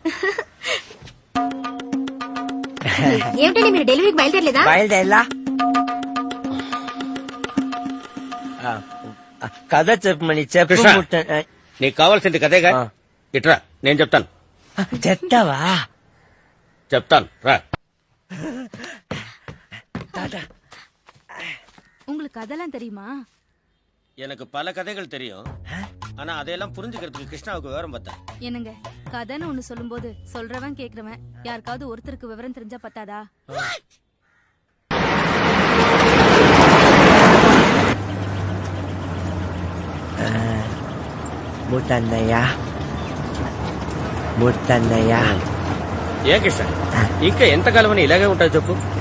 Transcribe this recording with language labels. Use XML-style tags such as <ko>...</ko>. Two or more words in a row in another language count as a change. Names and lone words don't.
<te>ఏమిటండి మీరు డెలివరీకి బయలుదేరలేదా? బయలుదేరా. కథ చెప్పమని చెప్పు. కృష్ణ, నీకు కావాల్సింది కదేగా, ఇట్రా నేను చెప్తాను. చెప్తావా? చెప్తాను రా.</te> <ta>உங்களுக்கு கதெல்லாம் தெரியுமா? எனக்கு பல கதைகள் தெரியும், ஆனா அதையெல்லாம் புரிஞ்சுக்கிறதுக்கு கிருஷ்ணாவுக்கு விவரம் பார்த்தா. என்னங்க கதைன்னு ஒண்ணு சொல்லும்போது சொல்றவன் கேக்குறவன் யாருக்காவது ஒருத்தருக்கு விவரம் தெரிஞ்சா பத்தாதா?</ta> <te>ముత్తన్నయ్య, ముత్తన్నయ్య. ఏ కృష్ణ, ఇంకా ఎంతకాలం అని ఇలాగే ఉంటుంది చెప్పు.</te>